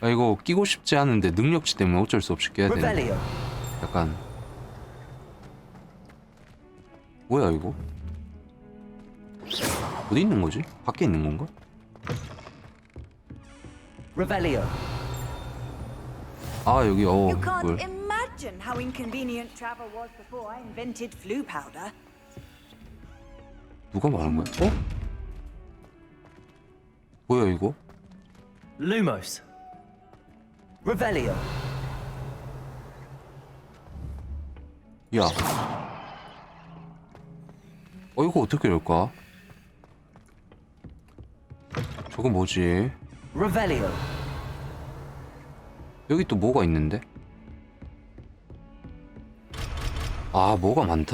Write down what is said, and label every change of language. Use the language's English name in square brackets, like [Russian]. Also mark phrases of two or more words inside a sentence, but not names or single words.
[Korean] 아, 이거 끼고 싶지 않은데 능력치 때문에 어쩔 수 없이 껴야 되네. 약간 뭐야 이거? 어디 있는 거지? 밖에 있는 건가? [Latin] Revelio. [Korean] 아 여기 [English] You can't [Korean] 뭘? [English] imagine how inconvenient travel was before I invented flu powder. [Korean] 누가 말한 거야? 어? 뭐야 이거? [Latin] Lumos. Revelio. [Korean] 야. 이거 어떻게 열까? 저거 뭐지? [Latin] Revelio. [Korean] 여기 또 뭐가 있는데? 아, 뭐가 많다.